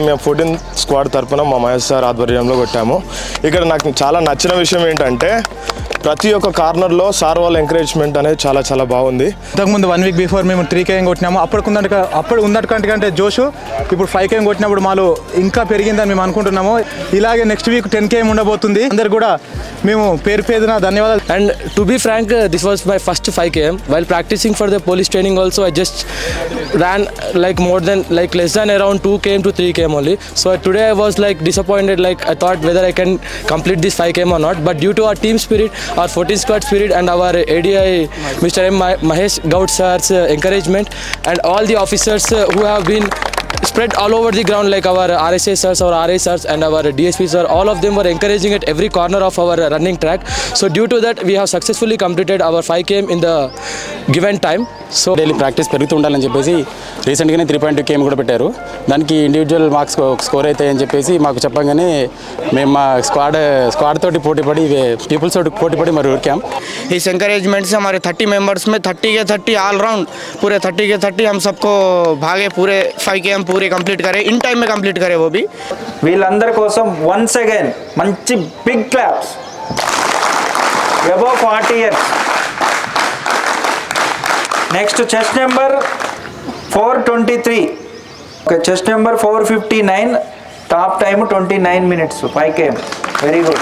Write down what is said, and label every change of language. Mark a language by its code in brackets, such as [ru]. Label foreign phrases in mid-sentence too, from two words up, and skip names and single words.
[te] మేము 14th స్క్వాడ్ తరఫున మా మహేష్ సార్ ఆధ్వర్యంలో కొట్టాము. ఇక్కడ నాకు చాలా నచ్చిన విషయం ఏంటంటే ప్రతి ఒక్క కార్నర్లో సార్ వాళ్ళ ఎంకరేజ్మెంట్ అనేది చాలా చాలా బాగుంది. ఇంతకుముందు [en] 1 week before [te] మేము 3KM కొట్టినాము. అప్పుడు ఉన్నట్టుకంటే జోషు ఇప్పుడు 5KM కొట్టినప్పుడు మాలో ఇంకా పెరిగిందని మేము అనుకుంటున్నాము. ఇలాగే [en] next week [te] 10KM ఉండబోతుంది. అందరు కూడా మేము పేరున ధన్యవాదాలు. [en] And to be frank, this was my first 5KM. While practicing for the police training also, I just ran like less than around 2KM to 3KM only. So today I was like disappointed, like I thought whether I can complete this 5KM or not. But due to our team spirit, our 14 squad spirit and our ADI Mr. M. Mahesh Gaud sir's encouragement and all the officers who have been spread all over the ground, like our RSA sirs, our RA sirs and our DSP sir, all of them were encouraging at every corner of our running track. So due to that we have successfully completed our 5KM in the given time. so daily practice [te] పెరుగుతూ ఉండాలని చెప్పేసి రీసెంట్గానే 3.2KM కూడా పెట్టారు. దానికి [en] individual marks score [te] అవుతాయని చెప్పేసి మాకు చెప్పగానే మేము మా స్క్వాడ్ తోటి పోటీపడి పీపుల్స్ తోటి పోటీపడి మరి ఉరికాం. [hi] इस एंकरेजमेंट से हमारे 30 मेंबर्स में 30 के 30 [en] all round [hi] पूरे 30 के 30 हम सबको भागे, पूरे 5KM पूरे कंप्लीट करें, [en] in time [hi] में कंप्लीट करें वो भी. [te] వీళ్ళందరి కోసం [en] once again [te] మంచి [en] big claps. above 40 years. next chest number 423. chest number 459. top time 29 minutes 5KM. very good.